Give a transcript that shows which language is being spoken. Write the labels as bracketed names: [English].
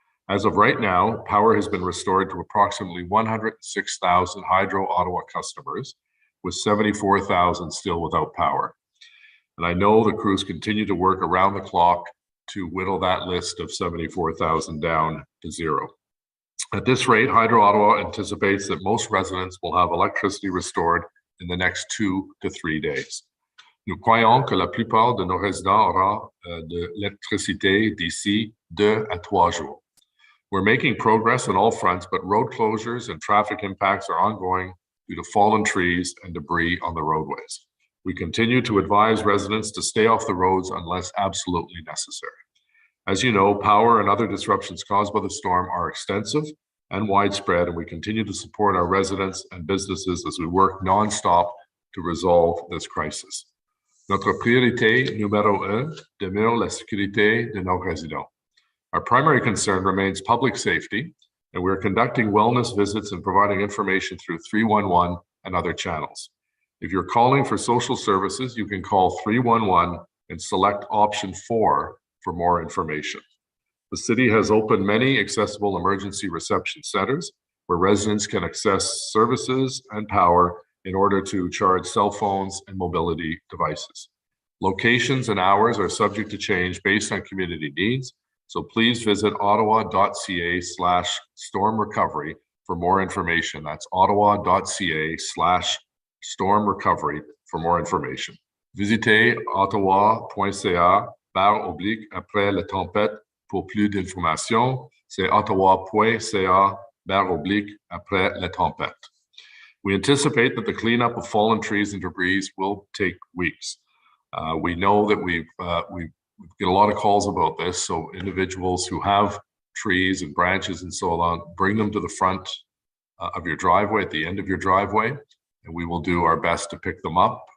[English] As of right now, power has been restored to approximately 106,000 Hydro Ottawa customers, with 74,000 still without power. And I know the crews continue to work around the clock to whittle that list of 74,000 down to zero. At this rate, Hydro Ottawa anticipates that most residents will have electricity restored in the next 2 to 3 days. [French] Nous croyons que la plupart de nos résidents auront de l'électricité d'ici 2 à 3 jours. [English] We're making progress on all fronts, but road closures and traffic impacts are ongoing due to fallen trees and debris on the roadways. We continue to advise residents to stay off the roads unless absolutely necessary. As you know, power and other disruptions caused by the storm are extensive and widespread, and we continue to support our residents and businesses as we work nonstop to resolve this crisis. [French] Notre priorité numéro 1 demeure la sécurité de nos résidents. [English] Our primary concern remains public safety, and we are conducting wellness visits and providing information through 311 and other channels. If you're calling for social services, you can call 311 and select option 4 for more information. The city has opened many accessible emergency reception centers where residents can access services and power in order to charge cell phones and mobility devices. Locations and hours are subject to change based on community needs, so please visit ottawa.ca/storm recovery for more information. That's ottawa.ca/storm recovery for more information. [French] Visitez ottawa.ca/après la tempête pour plus d'informations. C'est ottawa.ca/après la tempête. [English] We anticipate that the cleanup of fallen trees and debris will take weeks. We know that we get a lot of calls about this, so individuals who have trees and branches and so on, bring them to the front of your driveway, at the end of your driveway, and we will do our best to pick them up.